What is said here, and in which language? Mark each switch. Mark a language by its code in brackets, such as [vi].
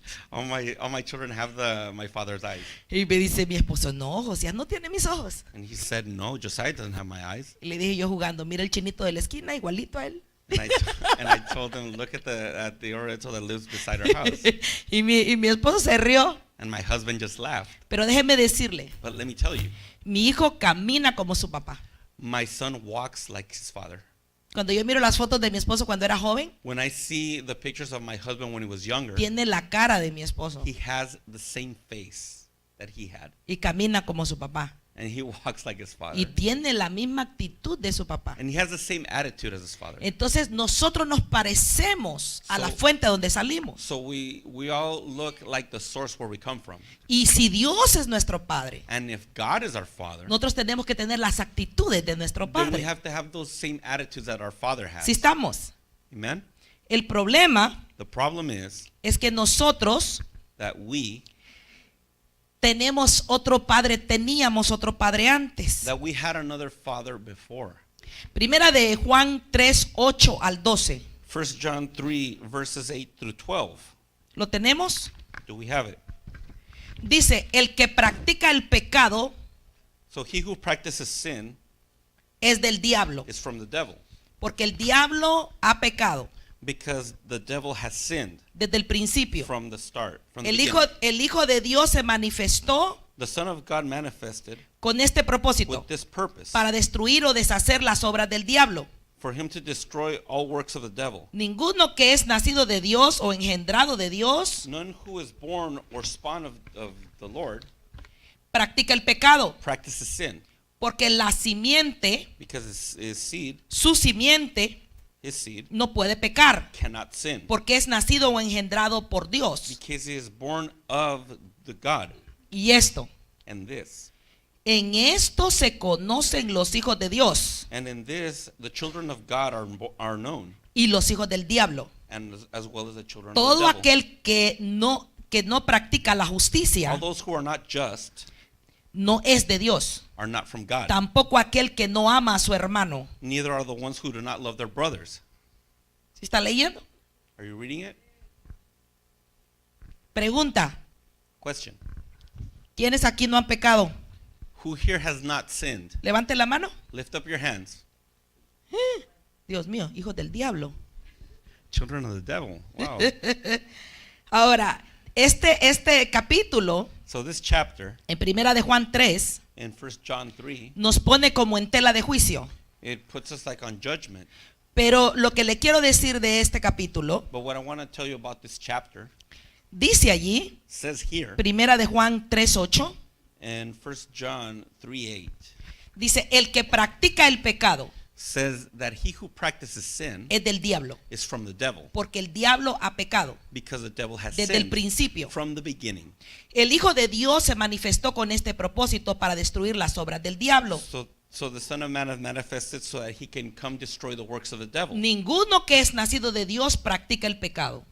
[en] all my children have my father's eyes. [es] Y me dice mi esposo, no, José, no tiene mis ojos. [en] And he said, no, Josiah doesn't have my eyes. [es] Y le dije yo jugando, mira el chinito de la esquina, igualito a él. [en] And I told him, look at the Oriental that lives beside our house. [es] y mi esposo se rió. [en] And my husband just laughed. [es] Pero déjeme decirle, [en] But let me tell you, [es] mi hijo camina como su papá. [en] my son walks like his father. [es] Cuando yo miro las fotos de mi esposo cuando era joven, [en] When I see the pictures of my husband when he was younger, [es] tiene la cara de mi esposo [en] he has the same face that he had. [es] y camina como su papá. [en] And he walks like his father. [es] y tiene la misma actitud de su papá. [en] And he has the same attitude as his father. [es] Entonces nosotros nos parecemos a la [en] So- [es] fuente donde salimos. [en] So we all look like the source where we come from. [es] Y si Dios es nuestro Padre, [en] And if God is our father, [es] nosotros tenemos que tener las actitudes de nuestro [en] then we [es] Padre. [en] have to have those same attitudes that our father has. [es] Si estamos. [en] Amen? [es] El problema [en] The problem is [es] es que nosotros [en] that we [es] teníamos otro padre antes. [en] that we had another father before. [es] Primera de Juan 3, 8 al 12. [en] 1 John 3 verses 8 through 12. [es] ¿Lo tenemos? [en] Do we have it? [es] Dice, el que practica el pecado [en] So he who practices sin [es] es del diablo, [en] is from the devil, [es] porque el diablo ha pecado [en] because the devil has sinned [es] desde el principio. [en] from the start. From the [es] El Hijo de Dios se manifestó [en] The Son of God manifested [es] con este propósito, [en] with this purpose, [es] para destruir o deshacer las obras del diablo. [en] for him to destroy all works of the devil. [es] Ninguno que es nacido de Dios o engendrado de Dios [en] None who is born or spawned of the Lord [es] practica el pecado, [en] practices sin, [es] porque la simiente, [en] because his seed, [es] su simiente, no puede pecar, [en] cannot sin, [es] porque es nacido o engendrado por Dios. [en] because he is born of the God. [es] Y esto, [en] And this, [es] en esto se conocen los hijos de Dios [en] and in this, the children of God are known, [es] y los hijos del diablo. [en] and as well as the children [es] Todo [en] of the devil. [es] aquel que no practica la justicia [en] All those who are not just [es] no es de Dios. [en] are not from God. [es] Tampoco aquel que no ama a su hermano. [en] Neither are the ones who do not love their brothers. [es] ¿Sí está leyendo? [en] Are you reading it? [es] Pregunta, [en] Question. [es] ¿quiénes aquí no han pecado? [en] Who here has not sinned? [es] Levante la mano. [en] Lift up your hands. [es] Dios mío, hijos del diablo. [en] Children of the devil. Wow. [es] Ahora, este capítulo [en] So this chapter [es] en Primera de Juan 3 [en] in 1 John 3, [es] nos pone como en tela de juicio. [en] it puts us like on judgment. [es] Pero lo que le quiero decir de este capítulo, [en] But what I want to tell you about this chapter [es] dice allí, [en] says here [es] Primera de Juan 3:8, [en] in 1 John 3:8, [es] dice, el que practica el pecado [en] says that he who practices sin [es] es del diablo, [en] is from the devil, [es] porque el diablo ha pecado [en] because the devil has [es] desde el [en] sinned [es] principio. [en] from the beginning. [es] El Hijo de Dios se manifestó con este propósito para destruir las obras del diablo. [en] So the Son of Man has manifested so that he can come destroy the works of the devil. [es] Ninguno que es nacido de Dios practica el pecado,